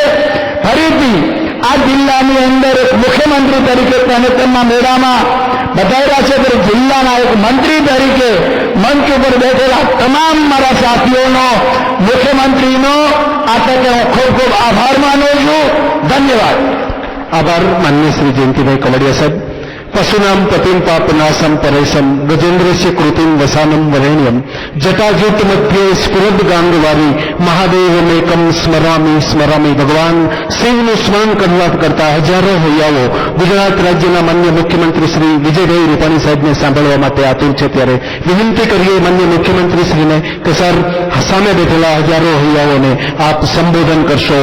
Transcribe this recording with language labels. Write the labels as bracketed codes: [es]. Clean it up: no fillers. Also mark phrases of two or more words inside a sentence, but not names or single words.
[gu] ફરીથી આ જિલ્લાની અંદર એક મુખ્યમંત્રી તરીકે તેમના મેળામાં બતાવ્યા છે, ત્યારે જિલ્લાના એક મંત્રી તરીકે મંચ ઉપર બેઠેલા તમામ મારા સાથીઓનો, મુખ્યમંત્રીનો આ તકે હું ખૂબ ખૂબ આભાર માનું છું. ધન્યવાદ. આભાર માનનીય શ્રી જયંતિભાઈ કવડિયા સાહેબ. [sa] पशुनाम पतिम पापनाशम परेशम गजेन्द्रस्य कृतिम वसानम वरेण्यम जटाजूट मध्य स्फुरद गांगवारी महादेवमेकम स्मरामी स्मरामी [gu] भगवान શિવનું સ્મરણ કરતા હજારો હૈયાઓ ગુજરાત રાજ્યના માન્ય મુખ્યમંત્રી શ્રી વિજયભાઈ રૂપાણી સાહેબને સાંભળવા માટે આતુર છે। ત્યારે વિનંતી કરીએ માન્ય મુખ્યમંત્રી શ્રીને કે સર સામે બેઠેલા હજારો હૈયાઓને આપ સંબોધન કરશો।